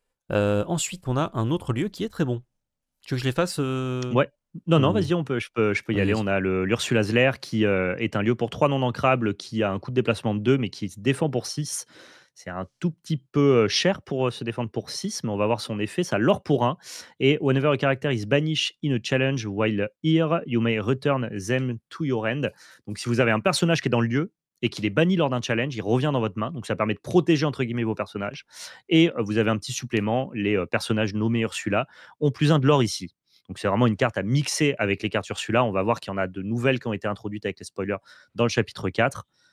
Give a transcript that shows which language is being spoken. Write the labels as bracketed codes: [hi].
[fr] Ensuite, on a un autre lieu qui est très bon. Tu veux que je les fasse Ouais. Non, non, ou... vas-y, je peux y Vas-y, aller. vas-y. On a l'Ursula's Lair qui, est un lieu pour 3 non ancrables qui a un coût de déplacement de 2 mais qui se défend pour 6. C'est un tout petit peu, cher pour, se défendre pour 6 mais on va voir son effet. Ça lore pour 1 et [en] whenever a character is banished in a challenge while here, you may return them to your hand. [fr] Donc si vous avez un personnage qui est dans le lieu et qu'il est banni lors d'un challenge, il revient dans votre main. Donc ça permet de «protéger» entre guillemets vos personnages et vous avez un petit supplément, les, personnages nommés Ursula ont +1 de lore ici. Donc c'est vraiment une carte à mixer avec les cartes Ursula. On va voir qu'il y en a de nouvelles qui ont été introduites avec les spoilers dans le chapitre 4.